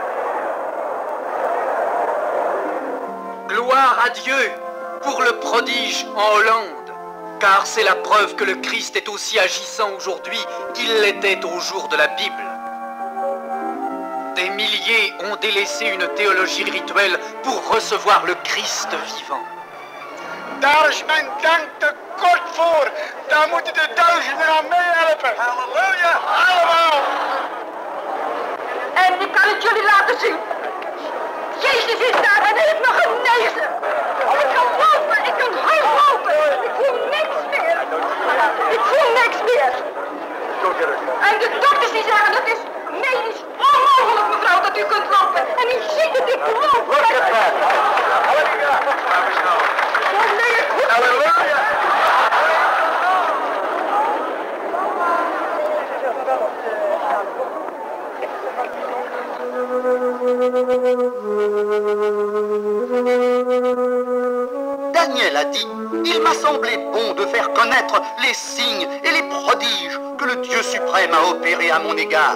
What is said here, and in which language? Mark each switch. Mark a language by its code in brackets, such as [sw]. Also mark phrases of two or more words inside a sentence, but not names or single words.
[fr] Gloire à Dieu pour le prodige en Hollande, car c'est la preuve que le Christ est aussi agissant aujourd'hui qu'il l'était au jour de la Bible. Des milliers ont délaissé une théologie rituelle pour recevoir le Christ vivant. [nl] Daar is mijn dank te kort voor. Daar moeten de duizenden aan meehelpen. Halleluja, allemaal. En ik kan het jullie laten zien. Jezus is daar en heeft me genezen. Ik kan lopen, ik kan hard lopen. Ik voel niks meer. Ik voel niks meer. En de dokters die zeggen, het is medisch onmogelijk, mevrouw, dat u kunt lopen. En u ziet het, ik loop. Halleluja. Halleluja. [fr] Daniel a dit, il m'a semblé bon de faire connaître les signes et les prodiges que le Dieu suprême a opérés à mon égard.